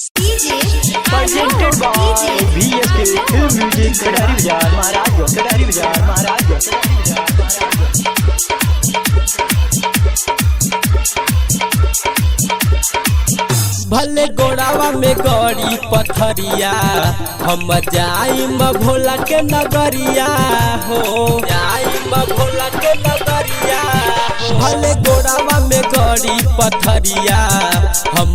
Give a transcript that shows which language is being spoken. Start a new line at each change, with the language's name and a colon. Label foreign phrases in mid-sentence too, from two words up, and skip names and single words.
English: presented by VSK Film Music Kadari Bazaar Maharashtra Kadari Bazaar Maharashtra
Bhojpuri: भले गोड़ावा में गड़ी पथरिया हम जाइम भोला के नगरिया हो जाइम भोला के नगरिया भले गोड़ावा में गड़ी पथरिया हम